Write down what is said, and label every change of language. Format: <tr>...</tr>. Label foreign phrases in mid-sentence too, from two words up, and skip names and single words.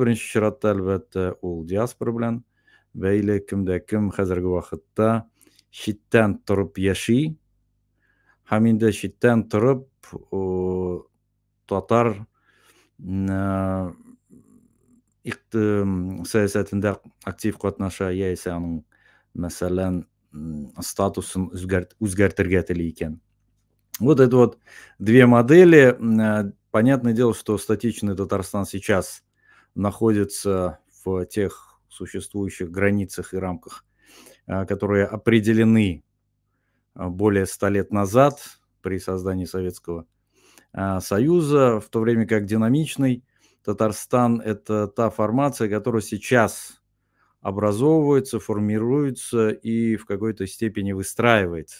<tt>Беренче чиратта, әлбәттә, ул диаспора белән бәйле, кемдә кем хәзерге вакытта читтән торып яши, һәм инде читтән торып татар сәясәтендә актив катнаша, яисә аның, мәсәлән, статусын үзгәртергә тели икән.</tt> <ru>Вот это вот две модели. Понятное дело, что статичный Татарстан сейчас находится в тех существующих границах и рамках, которые определены более 100 лет назад при создании Советского Союза, в то время как динамичный Татарстан – это та формация, которая сейчас образовывается, формируется и в какой-то степени выстраивается.</ru>